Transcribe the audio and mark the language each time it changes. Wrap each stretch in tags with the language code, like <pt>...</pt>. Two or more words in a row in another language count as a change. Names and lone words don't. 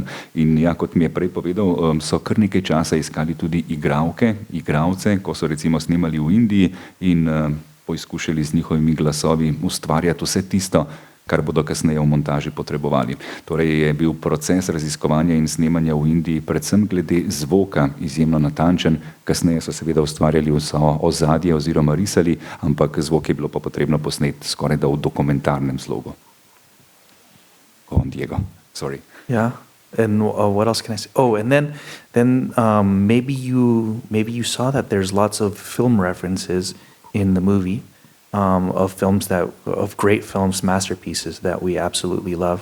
<sl>In ja, kot mi je prej povedal, so kar nekaj časa iskali tudi igralce, ko so recimo snemali v Indiji in poizkušali z njihovimi glasovi ustvarjati vse tisto, kar bodo kasneje v montaži potrebovali. Torej je bil proces raziskovanja in snemanja v Indiji predvsem glede zvoka izjemno natančen. Kasneje so seveda ustvarjali vso ozadje oziroma risali, ampak zvok je bilo pa potrebno posneti skoraj da v dokumentarnem slogu.</sl> <en>Go on, Diego. Sorry. Yeah. And what else can I say? Oh, and then maybe you saw that there's lots of film references in the movie. Of great films, masterpieces that we absolutely love.</en>